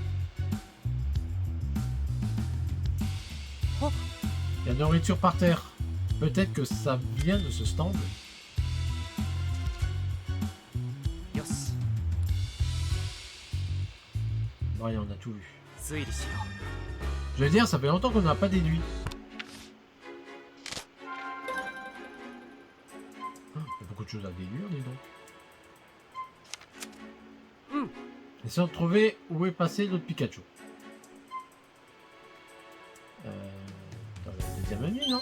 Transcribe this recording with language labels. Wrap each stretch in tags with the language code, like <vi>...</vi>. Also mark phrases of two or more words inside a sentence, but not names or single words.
<fr>Oh. Il y a de la nourriture par terre. Peut-être que ça vient de ce stand.</fr> <ja>よし</ja> <fr>Ouais, on a tout vu.</fr> <ja>推理しよ</ja> <fr>Je veux dire, ça fait longtemps qu'on n'a pas déduit. Il y a beaucoup de choses à déduire, dis donc. Essayons de trouver où est passé l'autre Pikachu. Dans la deuxième nuit, non?</fr>